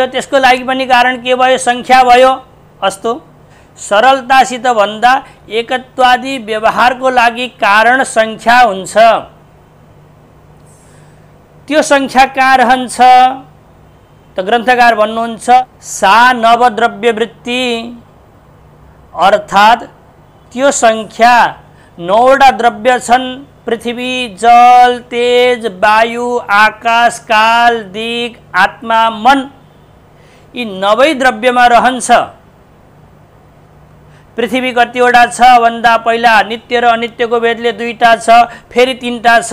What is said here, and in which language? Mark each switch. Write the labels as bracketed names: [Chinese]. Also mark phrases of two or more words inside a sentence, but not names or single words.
[Nepali] त्यसको लागि पनि कारण के भयो? संख्या भयो। अस्तु, सरलतासित भन्दा एकत्वादि व्यवहारको लागि कारण संख्या हुन्छ। त्यो संख्या कहाँ रहन्छ त? ग्रन्थकार भन्नुहुन्छ, [Sanskrit] सा नवद्रव्य वृत्ति, [Nepali] अर्थात् त्यो संख्या 9वटा द्रव्य छन्। पृथ्वी, जल, तेज, वायु, आकाश, काल, दिग, आत्मा, मन, यी 9 द्रव्यमा रहन्छ। पृथ्वी कतिवटा छ भन्दा पहिला नित्य र अनित्यको भेदले 2टा छ, फेरि 3टा छ।